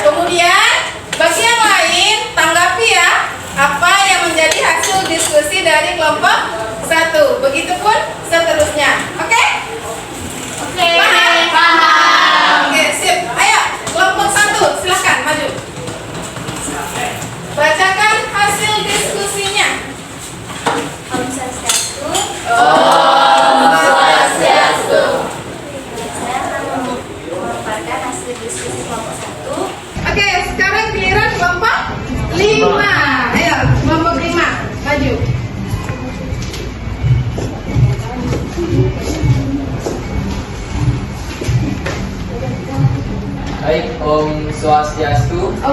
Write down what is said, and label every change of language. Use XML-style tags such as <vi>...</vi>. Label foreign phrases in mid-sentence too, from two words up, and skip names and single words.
<id>Kemudian bagi yang lain tanggapi ya apa yang menjadi hasil diskusi dari kelompok 1. Begitupun seterusnya. Oke? Oke. Paham? Oke, sip. Ayo, kelompok 1 silahkan maju. Bacakan hasil diskusinya.</id> <sa>Om Swastiastu. Swastiastu.</sa> <id>Saya akan memaparkan hasil diskusi kelompok 1. Oke, sekarang giliran kelompok 5. Ayo, kelompok 5 maju. Baik,</id> <sa>Om Swastiastu.</sa>